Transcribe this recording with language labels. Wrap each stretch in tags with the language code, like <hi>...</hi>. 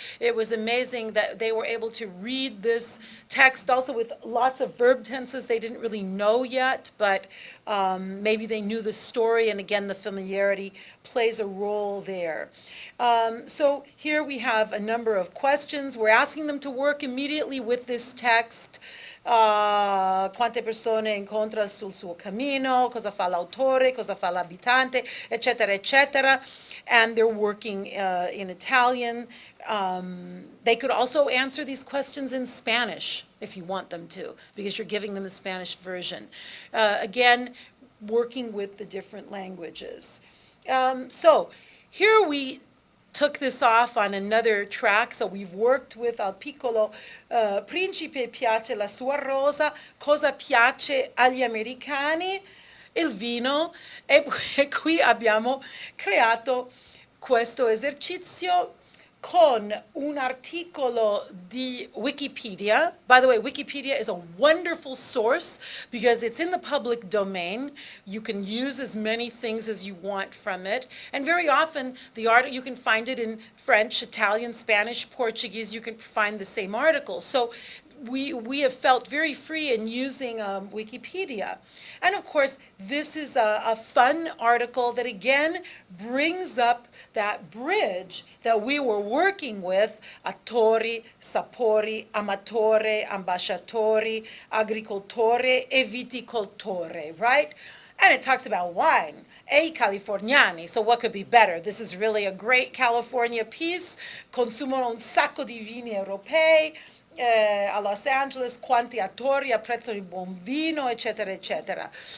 <en>It was amazing that they were able to read this text also with lots of verb tenses they didn't really know yet, but maybe they knew the story, and again the familiarity plays a role there. So here we have a number of questions. We're asking them to work immediately with this text.</en> <it>Quante persone incontra sul suo cammino, cosa fa l'autore, cosa fa l'abitante, eccetera, eccetera.</it> <en>And they're working in Italian. They could also answer these questions in Spanish if you want them to, because you're giving them the Spanish version. Again, working with the different languages. So here we took this off on another track. So we've worked with</en> <it>Al piccolo principe piace la sua rosa, cosa piace agli americani? Il vino. E qui abbiamo creato questo esercizio con un articolo di Wikipedia.</it> <en>By the way, Wikipedia is a wonderful source because it's in the public domain. You can use as many things as you want from it. And very often, you can find it in French, Italian, Spanish, Portuguese. You can find the same article. So we have felt very free in using Wikipedia. And of course, this is a fun article that again brings up that bridge that we were working with,</en> <it>attori, sapori, amatore, ambasciatori, agricoltore, e viticoltore,</it> <en>right? And it talks about wine,</en> <it>e californiani.</it> <en>So what could be better? This is really a great California piece.</en> <it>Consumano un sacco di vini europei. A Los Angeles, quanti attori apprezzano il buon vino, eccetera, eccetera.</it>